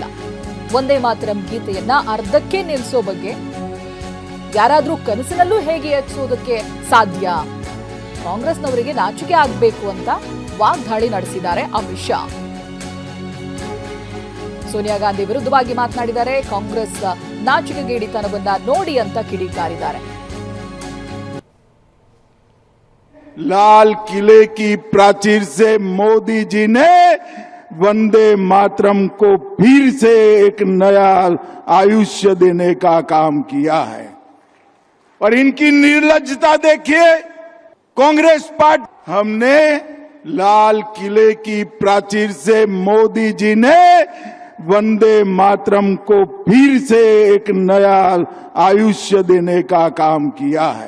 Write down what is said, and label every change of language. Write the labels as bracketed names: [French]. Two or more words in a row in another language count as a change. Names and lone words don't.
[Kannada] ವಂದೇ ಮಾತರಂ ಗೀತೆಯನ್ನ ಅರ್ಧಕ್ಕೆ ನಿಲ್ಲಿಸೋ ಬಗ್ಗೆ ಯಾರಾದ್ರೂ ಕನಸಿನಲ್ಲೂ ಹೇಗೆ ಯೋಚಿಸೋದಕ್ಕೆ ಸಾಧ್ಯ? ಕಾಂಗ್ರೆಸ್ನವರಿಗೆ ನಾಚಿಕೆ ಆಗಬೇಕು ಅಂತ ವಾಗ್ದಾಳಿ ನಡೆಸಿದ್ದಾರೆ ಅಮಿತ್ ಶಾ. ಸೋನಿಯಾ ಗಾಂಧಿ ವಿರುದ್ಧವಾಗಿ ಮಾತನಾಡಿದ್ದಾರೆ. ಕಾಂಗ್ರೆಸ್ ನಾಚಿಕೆಗೇಡಿತನವನ್ನ ನೋಡಿ ಅಂತ ಕಿಡಿಕಾರಿದ್ದಾರೆ. [Hindi] लाल किले की प्राचीर से मोदी जी ने वंदे मातरम को फिर से एक नया आयुष्य देने का काम किया है. और इनकी निर्लज्जता देखिए. कांग्रेस पार्टी, हमने लाल किले की प्राचीर से मोदी जी ने वंदे मातरम को फिर से एक नया आयुष्य देने का काम किया है.